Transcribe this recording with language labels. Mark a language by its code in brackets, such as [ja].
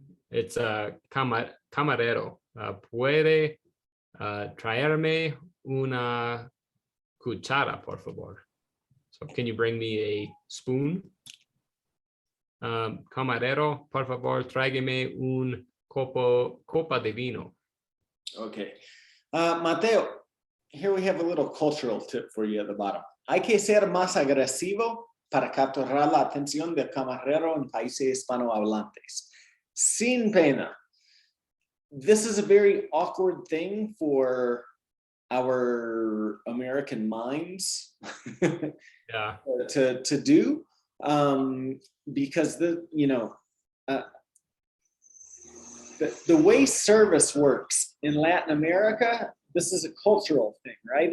[en] It's [es] camarero. Puede traerme una cuchara, por favor. [en] So can you bring me a spoon? [es] Camarero, por favor, tráigame un copa de vino. [en] Okay. Mateo, here we have a little cultural tip for you at the bottom. [es] Hay que ser más agresivo para capturar la atención del camarero en países hispanohablantes. Sin pena. [en] This is a very awkward thing for our American minds Yeah. to do, because the way service works in Latin America, this is a cultural thing, right?